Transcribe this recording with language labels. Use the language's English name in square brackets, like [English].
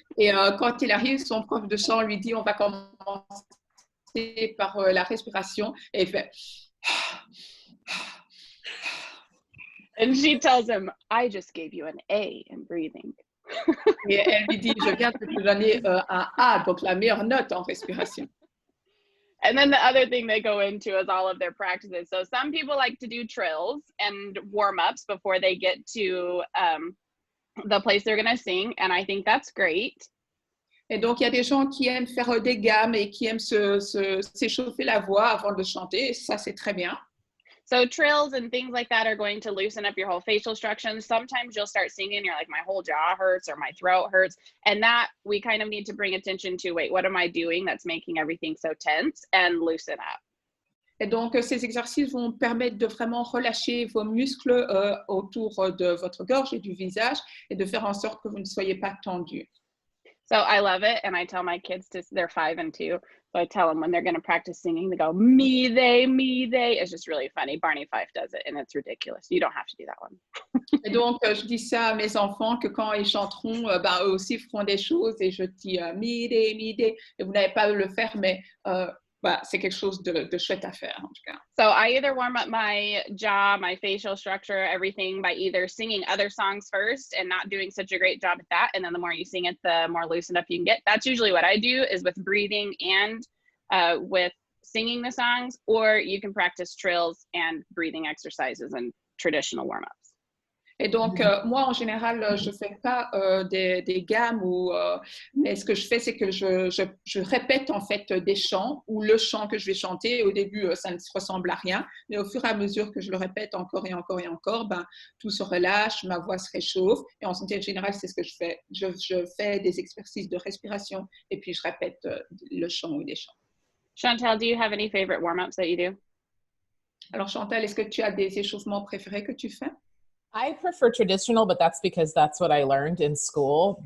[French] Et quand il arrive, son prof de chant lui dit, on va commencer par la respiration. Et il fait... [English] And she tells him, I just gave you an A in breathing. [French] Et elle lui dit, je viens de te donner un A, donc la meilleure note en respiration. [English] And then the other thing they go into is all of their practices. So some people like to do trills and warm-ups before they get to the place they're going to sing. And I think that's great. [French] Et donc, il y a des gens qui aiment faire des gammes et qui aiment s'échauffer la voix avant de chanter. Et ça, c'est très bien. [English] So trills and things like that are going to loosen up your whole facial structure. Sometimes you'll start singing, you're like, my whole jaw hurts or my throat hurts. And that we kind of need to bring attention to, wait, what am I doing that's making everything so tense, and loosen up. [French] Et donc, ces exercices vont permettre de vraiment relâcher vos muscles autour de votre gorge et du visage et de faire en sorte que vous ne soyez pas tendu. [English] So I love it. And I tell my kids they're 5 and 2. So I tell them when they're going to practice singing, they go, me, they, me, they. It's just really funny. Barney Fife does it and it's ridiculous. You don't have to do that one. [French] Et donc, je dis ça à mes enfants que quand ils chanteront, eux aussi feront des choses et je dis me, they, me, they. Et vous n'avez pas à le faire, mais c'est quelque chose de chouette à faire en tout cas. [English] So I either warm up my jaw, my facial structure, everything by either singing other songs first and not doing such a great job at that. And then the more you sing it, the more loosened up you can get. That's usually what I do, is with breathing and with singing the songs, or you can practice trills and breathing exercises and traditional warm-ups. [French] Et donc, moi, en général, je ne fais pas des gammes, mais ce que je fais, c'est que je répète en fait des chants ou le chant que je vais chanter. Au début, ça ne se ressemble à rien, mais au fur et à mesure que je le répète encore et encore et encore, tout se relâche, ma voix se réchauffe. Et en santé générale, c'est ce que je fais. Je fais des exercices de respiration et puis je répète le chant ou des chants. [English] Chantal, do you have any favorite warm-ups that you do? [French] Alors, Chantal, est-ce que tu as des échauffements préférés que tu fais? [English] I prefer traditional, but that's because that's what I learned in school.